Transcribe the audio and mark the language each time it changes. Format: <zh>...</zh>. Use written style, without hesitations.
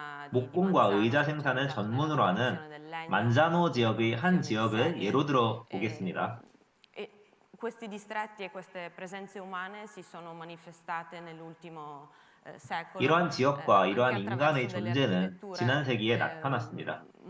<ko>목공과 의자 생산을 전문으로 하는 만자노 지역의 한 지역을 예로 들어 보겠습니다.</ko> <it>Questi distretti e queste presenze umane si sono manifestate nell'ultimo secolo.</it> <ko>이러한 지역과 이러한 인간의 존재는 지난 세기에 나타났습니다.</ko>